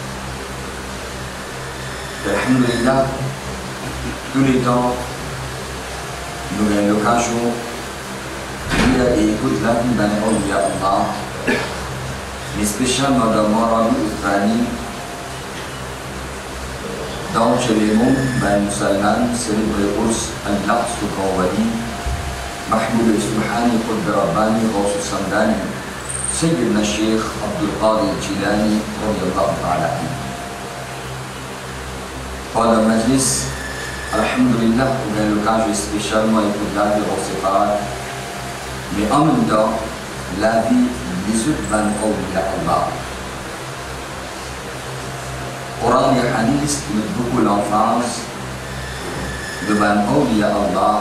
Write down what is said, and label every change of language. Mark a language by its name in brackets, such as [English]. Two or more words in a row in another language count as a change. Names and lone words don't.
[French] Alhamdulillah, tous les temps, nous avons l'occasion de lire et écouter la vie d'un [Arabic] أولياء الله. [French] Mais spécialement dans le Rabi al-Thani, donc chez les musulmans célébrer [Arabic] النقص القوالي محمود السبحاني قطب رباني غوث الصمداني, سيدنا الشيخ عبد القادر الجيلاني رضي الله تعالى عنه. [French] Pendant le majlis, alhamdulillah, on a l'occasion spécialement écouter la vie séparée, mais en même temps, la vie des autres [Arabic] أولياء الله. [French] Coran et Hadith mettent beaucoup l'emphase de [Arabic] أولياء الله.